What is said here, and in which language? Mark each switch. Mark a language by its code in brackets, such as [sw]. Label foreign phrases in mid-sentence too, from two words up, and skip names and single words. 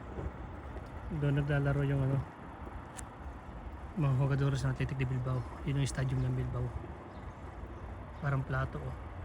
[tl] Doon naglalaro yung ano, mga jugadores ng Athletic de Bilbao. Yun yung stadium ng Bilbao. Parang plato oh.